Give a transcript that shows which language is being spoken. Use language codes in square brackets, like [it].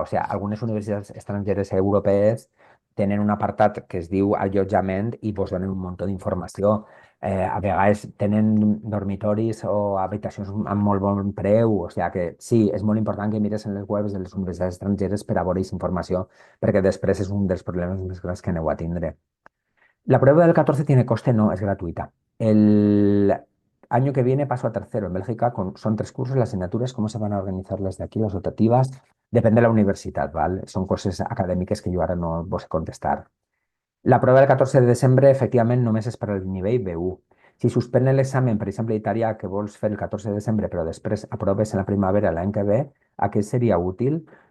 [ca] O sigui, algunes universitats estrangeres europees tenen un apartat que es diu allotjament i vos donen un munt d'informació. A vegades tenen dormitoris o habitacions amb molt bon preu, o sigui que sí, és molt important que mires en les webs de les universitats estrangeres per a veure aquesta informació, perquè després és un dels problemes més grans que aneu a tindre. [es] La prueba del 14 tiene coste, no, es gratuita. El año que viene paso a tercero. En Bélgica son 3 cursos, las asignaturas, ¿cómo se van a organizar las de aquí, las optativas? Depende de la universidad, ¿vale? Son cosas académicas que yo ahora no vos sé contestar. [ca] La prova del 14 de desembre, efectivament, només és per al nivell B1. Si suspèn l'examen, per exemple, d'Itàlia, que vols fer el 14 de desembre, però després aproves en la primavera l'any que ve, a què seria útil?